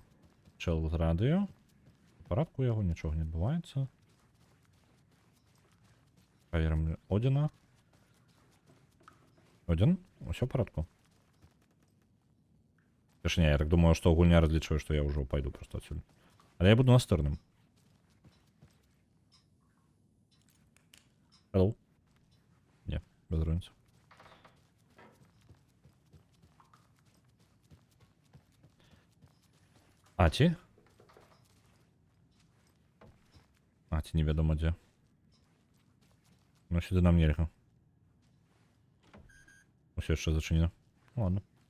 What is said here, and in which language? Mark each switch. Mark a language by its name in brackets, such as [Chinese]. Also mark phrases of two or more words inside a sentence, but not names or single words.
[Belarusian] Чел з радыё. У парадку яго, нічога не адбываецца. Праверым Одина. Один? Усё в парадку. Точнее, я так думаю, што гульня разлічвае, што я ўжо пайду просто адсюль. Але я буду настырным. Hello? [Russian] Не, без разницы. [Belarusian] Аці? Аці невядома дзе. Ну, сюды нам нельга. Усё яшчэ зачынена. Ладно.